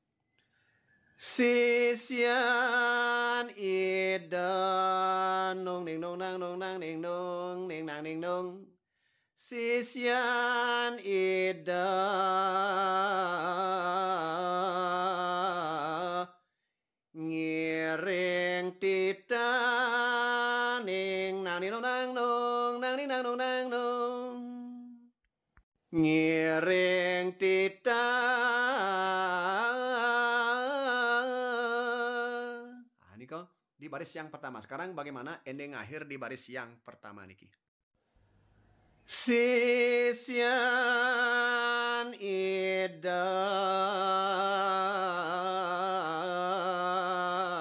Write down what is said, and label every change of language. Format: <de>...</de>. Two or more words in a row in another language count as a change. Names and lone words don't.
<ban>Sisian ida nung ning nung nang ning nung ning nang ning nung. Sisian ida ngiring titaning nang ning nang nung nang ning nang nung nang nung. Ngiring titah.</ban> <id>Nah, ini kok di baris yang pertama. Sekarang bagaimana ending akhir di baris yang pertama niki?</id> <ban>Sisian ida</ban>